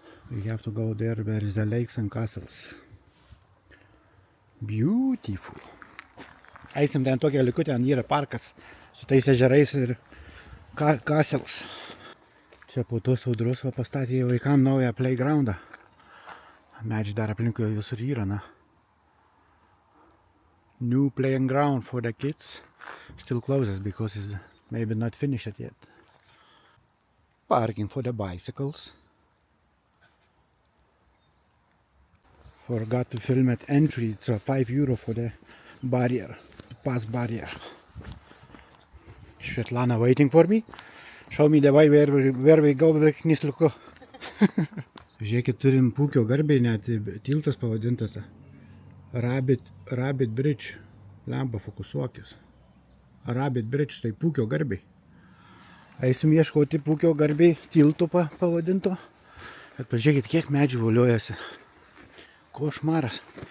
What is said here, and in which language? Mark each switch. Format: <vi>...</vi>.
<en>We have to go there where is the lakes and castles. Beautiful.</en> <lt>Eisim ten tokią likutę, ten yra parkas su tais ežerais ir castles. Čia po tos audros pastatė vaikam naują playgroundą. Medžiai dar aplinkui visur yra, na.</lt> <en>New playing ground for the kids. Still closes because it's maybe not finished yet. Parking for the bicycles. Forgot to film at entry. It's €5 for the barrier, pass barrier. Svetlana waiting for me. Show me the way where we go with the knisliuku.</en> <lt>Žiūrėkit, turim Pūkio garbiai, net tiltas pavadintas. Rabbit Bridge. Lemba, fokusuokis. Rabbit Bridge, tai Pūkio garbiai. Eisim ieškoti Pūkio garbiai tilto pavadinto. Bet pažiūrėkit, kiek medžių voliojasi. Košmaras.</lt>